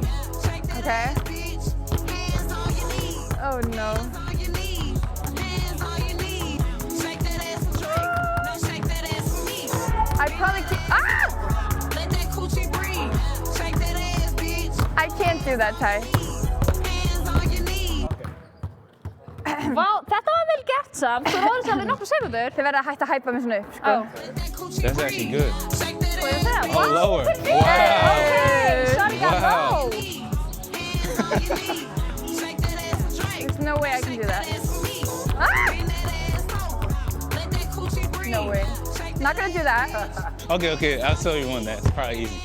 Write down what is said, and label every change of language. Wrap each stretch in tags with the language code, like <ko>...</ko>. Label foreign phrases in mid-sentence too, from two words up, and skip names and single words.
<en>Shake that ass, bitch. Hands on your knees. Oh no. Hands on your knees, hands on your knees. Shake that ass for Drake. Now shake that ass for me. I probably can't. Let that coochie breathe. Shake that ass, bitch. I can't do that, Ty. Hands on your knees.</en> <is>Vá, þetta var vel gert samt, þú róðir alveg nokkru sekundur. Þið verða að hætta að hæpa mig svona upp, sko.</is> <en>That's actually good. Shake that</en> <is>Hvað er</is> <en>ass.</en> <is>það?</is> <en>Oh, lower. Okay, Wow. sorry, got low. There's no way I can do that. No way. Not gonna do that. Okay, I'll tell you one that's probably easy.</en>